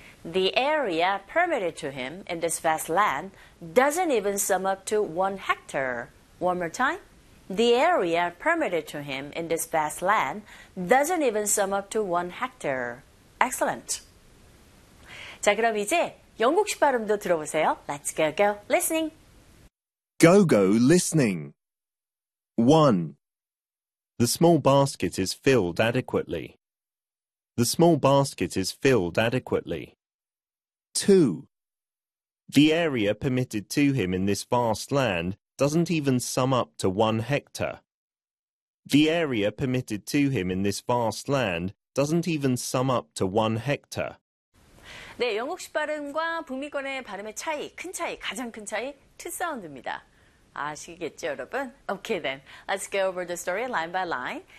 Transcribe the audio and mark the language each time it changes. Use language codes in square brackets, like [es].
[en] The area permitted to him in this vast land doesn't even sum up to 1 hectare. One more time. The area permitted to him in this vast land doesn't even sum up to 1 hectare. Excellent. [ko] 자, 그럼 이제 영국식 발음도 들어보세요. [en] Let's go, go, listening. Go, go, listening. 1. The small basket is filled adequately. The small basket is filled adequately. 2. The area permitted to him in this vast land doesn't even sum up to 1 hectare. The area permitted to him in this vast land doesn't even sum up to 1 hectare. [ko] 네, 영국식 발음과 북미권의 발음의 차이, 큰 차이, 가장 큰 차이, 투 사운드입니다. 아시겠죠, 여러분? [en] Okay, then. Let's go over the story line by line.